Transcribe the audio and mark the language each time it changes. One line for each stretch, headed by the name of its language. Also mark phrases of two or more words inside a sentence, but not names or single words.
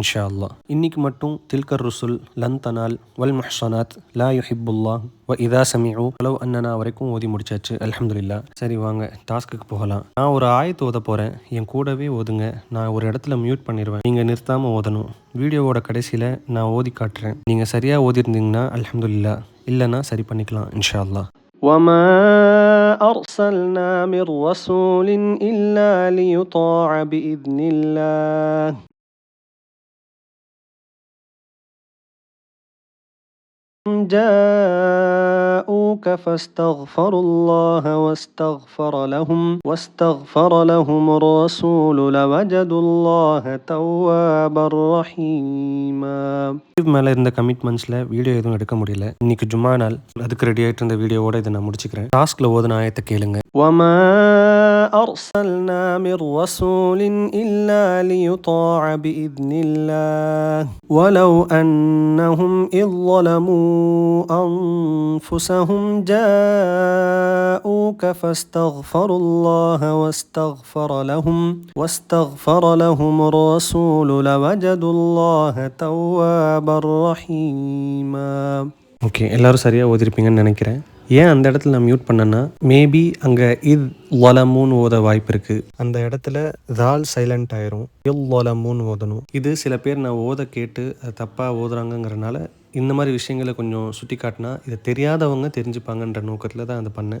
Arabic: إن شاء الله
Tamil: இன்னைக்கு மட்டும் தில்கர் ருசுல், லன் தனால், வல் முஹ்ஸனாத், லா யுஹிப்புல்லாஹ், வ இதா சமிஉ, வலவ் அன்னனா வரைக்கும் ஓதி முடிச்சாச்சு. அல்ஹம்துலில்லாஹ். சரி வாங்க டாஸ்க்குக்கு போகலாம். நான் ஒரு ஆயத்து ஓத போகிறேன், என் கூடவே ஓதுங்க. நான் ஒரு இடத்துல மியூட் பண்ணிடுவேன், நீங்கள் நிறுத்தாமல் ஓதணும். வீடியோவோட கடைசியில் நான் ஓதி காட்டுறேன். நீங்கள் சரியாக ஓதிருந்தீங்கன்னா அல்ஹம்துலில்லாஹ், இல்லைன்னா சரி பண்ணிக்கலாம்
Arabic: إن شاء الله. وما أرسلنا من رسول إلا ليطاع بإذن الله جاءوك فاستغفروا الله واستغفر لهم الرسول لوجدوا الله توابا رحيما.
Tamil: மேலே இருந்த கமிட்மெண்ட்ஸில் வீடியோ எதுவும் எடுக்க முடியல. இன்னைக்கு ஜும்மா நாள், அதுக்கு ரெடி ஆகிட்டு இருந்த வீடியோவோட இதை நான் முடிச்சுக்கிறேன். டாஸ்கில் ஓதுன ஆயத்தை கேளுங்க.
Arabic: وما أرسلنا من رسول إلا ليطاع بإذن الله ولو أنهم إذ ظلموا أنفسهم جاءوك فاستغفروا الله واستغفر لهم الرسول لوجدوا الله توابا رحيما.
Tamil: ஓகே, எல்லாரும் சரியாக ஓதிருப்பீங்கன்னு நினைக்கிறேன். ஏன் அந்த இடத்துல நான் மியூட் பண்ணேன்னா, மேபி அங்கே இத் லலமூன்னு ஓத வாய்ப்பு இருக்குது. அந்த இடத்துல தால் சைலண்ட் ஆயிரும், இல் லலமூன்னு ஓதணும். இது சில பேர் நான் ஓத கேட்டு அது தப்பாக ஓதுறாங்கங்கிறனால இந்த மாதிரி விஷயங்களை கொஞ்சம் சுட்டி காட்டினா இதை தெரியாதவங்க தெரிஞ்சுப்பாங்கன்ற நோக்கத்தில் தான் அதை பண்ணேன்.